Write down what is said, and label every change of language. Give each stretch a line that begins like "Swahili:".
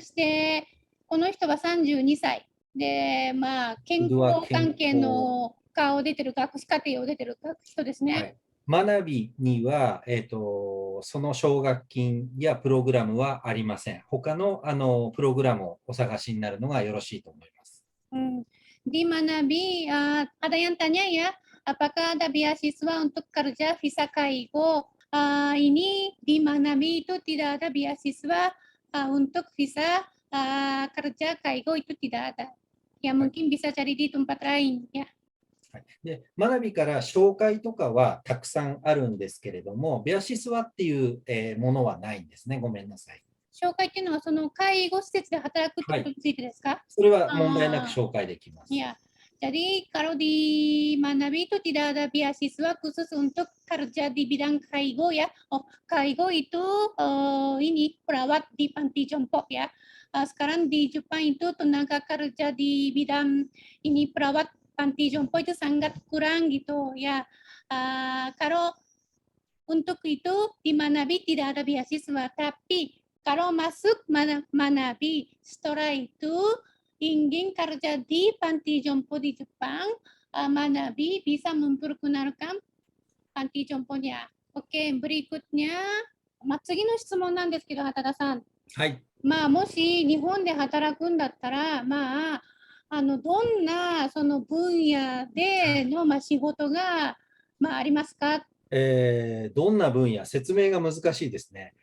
Japanese: そしてこの人は32歳で、まあ、健では康関係の科を出てる学士課程を出てる人ですね。はい。学びには、その奨学金やプログラムはありません。他の、プログラムをお探しになるのがよろしいと思います。
Indonesian: Di Manabi, ada yang tanya ya, apakah ada beasiswa untuk kerja visa kaigo? Ini di Manabi itu tidak ada beasiswa untuk visa kerja kaigo itu tidak ada. Ya mungkin bisa cari di tempat lain ya.
Japanese: はい、で、学びから紹介とかはたくさんあるんですけれども、ベアシスワっていう、ものはないんですね。ごめんなさい。紹介っていうのはその介護施設で働くってことについてですか？はい、それは問題なく紹介できます。
Indonesian: Ya, jadi kalau di Manabi itu tidak ada beasiswa khusus untuk kerja di bidang kaigo ya. Oh, kaigo itu ini perawat di panti jompo ya. Sekarang di Jepang itu tenaga kerja di bidang ini perawat panti jompo itu sangat kurang gitu ya. Kalau untuk itu di Manabi tidak ada beasiswa, tapi kalau masuk Manabi setelah itu ingin kerja di panti jompo di Jepang, Manabi bisa memperkenalkan panti jomponya. Oke, berikutnya,
Japanese: 次の質問なんですけど、畑田さん。はい。まあ、もし日本で働くんだったら、まあ、どんなその分野での、仕事が、ありますか？どんな分野、説明が難しいですね。